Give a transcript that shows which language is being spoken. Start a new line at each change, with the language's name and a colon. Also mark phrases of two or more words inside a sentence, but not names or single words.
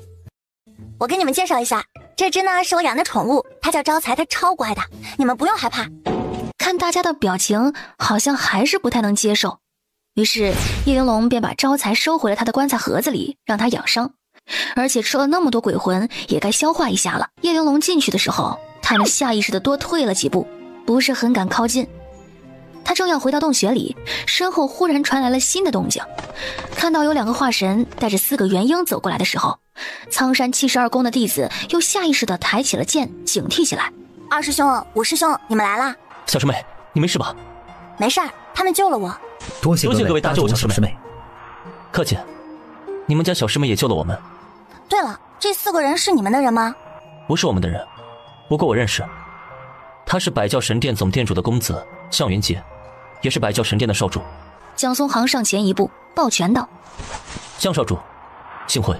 Chinese: 我给你們介紹一下，這只呢是我養的寵物，它叫招財，它超乖的，你們不用害怕。看大家的表情好像還是不太能接受，於是葉玲瓏便把招財收回了他的棺材盒子裡，讓他養傷，而且吃了那麼多鬼魂也該消化一下了。葉玲瓏進去的時候，他們下意識地多退了幾步，不是很敢靠近。他正要回到洞穴裡，身後忽然傳來了新的動靜，看到有2個化神帶着4個元嬰走過来的時候，蒼山72宮的弟子又下意識地抬起了劍，警惕起來。 2師兄、5師兄，你們來啦！小師妹，你沒事吧？沒事兒，他們救了我。多謝各位大救我小師妹。客氣，你們家小師妹也救了我們。對了，這4個人是你們的人嗎？不是我們的人，不過我認識。他是百教神殿總殿主的公子向元杰，也是百教神殿的少主。江松航上前一步，抱拳道： 向少主， 幸會。